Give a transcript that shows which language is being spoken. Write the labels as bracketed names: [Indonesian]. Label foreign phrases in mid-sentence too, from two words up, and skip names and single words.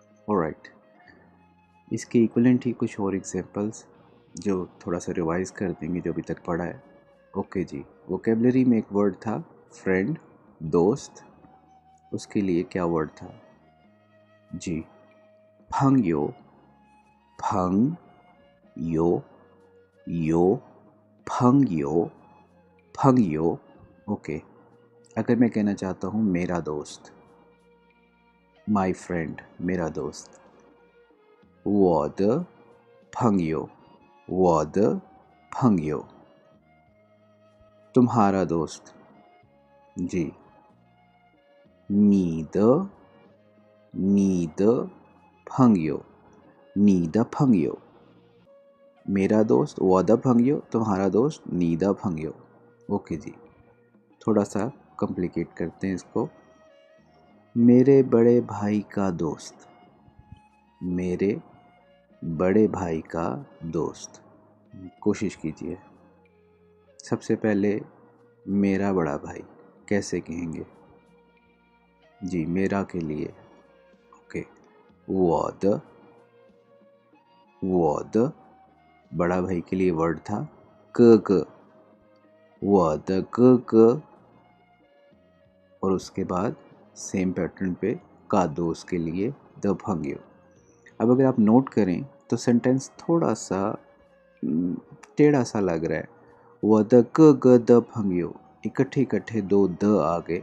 [Hindi] ऑलराइट, इसके इक्वलेंट ही कुछ और एग्जांपल्स जो थोड़ा सा रिवाइज कर देंगे जो अभी तक पढ़ा है। ओके जी, वोकेबलरी में एक वर्ड था फ्रेंड, दोस्त। उसके लिए क्या वर्ड था जी? [Chinese] 朋友，朋友，友，朋友，朋友. [Hindi] ओके, अगर मैं कहना चाहता हूँ मेरा दोस्त, [English] my friend, [Hindi] मेरा दोस्त, [Chinese] 我的朋友，我的朋友। [Hindi] तुम्हारा दोस्त जी, [Chinese] 你的朋友，你的朋友。 [Hindi] मेरा दोस्त [Chinese] 我的朋友, [Hindi] तुम्हारा दोस्त [Chinese] 你的朋友। [Hindi] ओके जी, थोड़ा सा कॉम्प्लिकेट करते हैं इसको। मेरे बड़े भाई का दोस्त, मेरे बड़े भाई का दोस्त। कोशिश कीजिए। सबसे पहले मेरा बड़ा भाई कैसे कहेंगे जी? मेरा के लिए ओके, [Chinese] 我的 [Hindi] बड़ा भाई के लिए वर्ड था [Chinese] 哥哥，我的哥哥। [Hindi] और उसके बाद सेम पैटर्न पे का दोस्त के लिए [Chinese] 的朋友. [Hindi] अब अगर आप नोट करें तो सेंटेंस थोड़ा सा टेढ़ा सा लग रहा है। वह [Chinese] 的哥哥的朋友, [Hindi] इकट्ठे इकट्ठे दो द आ गए।